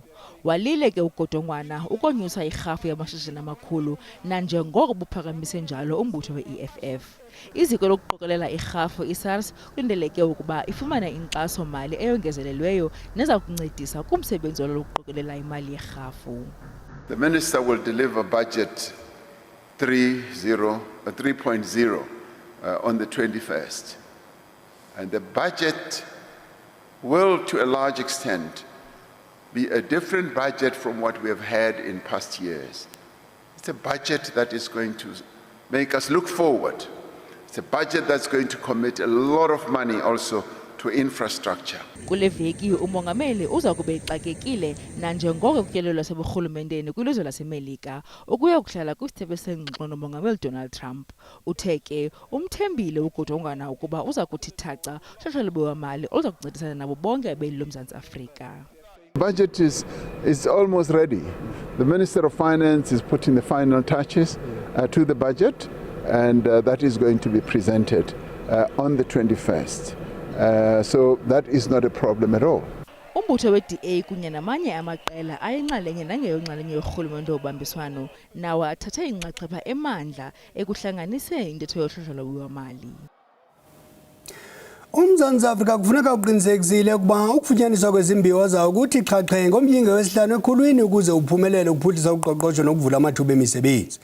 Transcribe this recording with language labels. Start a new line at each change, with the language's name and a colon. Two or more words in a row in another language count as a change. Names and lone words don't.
Xhosa: Walile ke uGodongwana ukonyusa irhafu yamashishini amakhulu nanjengoko buphakamise njalo umbutho we-EFF. Iziko lokuqokelela irhafu i-SARS kulindeleke ukuba ifumane inkxaso-mali eyongezelelweyo neza kuncedisa kumsebenzi walo lokuqokelela imali yerhafu.
English: The Minister will deliver budget 3.0 on the 21st. And the budget will, to a large extent, be a different budget from what we have had in past years. It's a budget that is going to make us look forward. It's a budget that's going to commit a lot of money also to infrastructure.
Xhosa: Kule veki umongameli uza kube exakekile nanjengoko kutyelelwa seburhulumenteni kwilizwe laseMelika ukuya kuhlala kwisithebe sengxoxo nomongameli Donald Trump. Uthe ke umthembile uGodongwana ukuba uza kuthi thaca uhlahlo lwabiwo-mali oluza kuncedisana nabo bonke abeli loMzantsi Afrika.
English: The budget is almost ready. The Minister of Finance is putting the final touches to the budget, and that is going to be presented on the 21st. So that is not a problem at all.
Xhosa: Umbutho we-DA kunye namanye amaqela ayinxalenye nangeyonxalenye yorhulumente wobambiswano nawo athathe inxaxheba emandla ekuhlanganiseni intetho yohlahlo lwabiwo-mali. UMzantsi Afrika kufuneka uqinisekisile ukuba ukufunyaniswa kwezimbiwa zawo kuthi xhaxhe ngomyinge wesihlanu ekhulwini ukuze uphumelele ukuphuhlisa uqoqosho nokuvula amathuba emisebenzi.